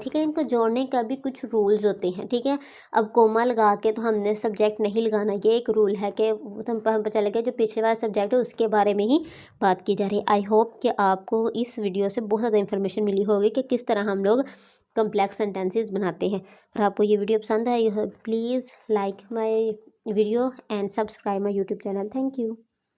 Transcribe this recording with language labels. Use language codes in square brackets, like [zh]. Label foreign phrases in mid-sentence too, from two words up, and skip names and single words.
[hi] ठीक है, इनको जोड़ने का भी कुछ रूल्स होते हैं। ठीक है, अब कोमा लगा के तो हमने सब्जेक्ट नहीं लगाना, ये एक रूल है कि हम पता चले गया जो पिछले वाला सब्जेक्ट है उसके बारे में ही बात की जा रही है। [en] I hope [hi] कि आपको इस वीडियो से बहुत ज़्यादा इन्फॉर्मेशन मिली होगी कि किस तरह हम लोग [en] complex sentences [hi] बनाते हैं। और आपको ये वीडियो पसंद आई हो [en] please like my video and subscribe my YouTube channel. Thank you.